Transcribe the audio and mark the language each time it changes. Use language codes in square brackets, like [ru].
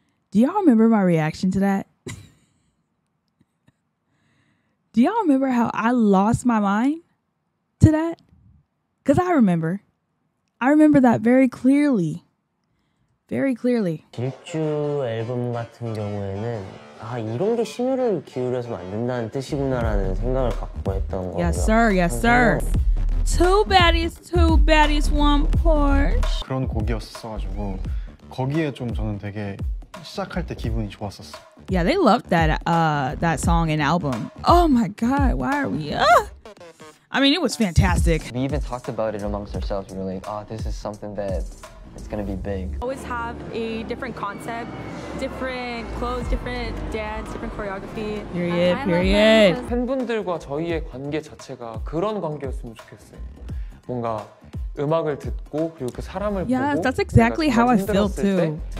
[en] Do y'all remember my reaction to that? Do y'all remember how I lost my mind to that? Because I remember that very clearly. [ko] 질주 앨범 같은 경우에는 아, 이런 게 심혈을 기울여서 만든다는 뜻이구나라는 생각을 갖고 했던 거고요. [en] Yes sir. Two baddies, one Porsche. [ko] 그런 곡이었어가지고 거기에 좀 저는 되게 시작할 때 기분이 좋았었어요. [en] Yeah, they loved that song and album. Oh my God, why are we? I mean, it was fantastic. We even talked about it amongst ourselves. We were like, oh, this is something that it's gonna be big. Always have a different concept, different clothes, different dance, different choreography. Period. [ko] 팬분들과 저희의 관계 자체가 그런 관계였으면 좋겠어요. 뭔가 음악을 듣고 그리고 그 사람을 보고. [en] Yeah, that's exactly how I feel too.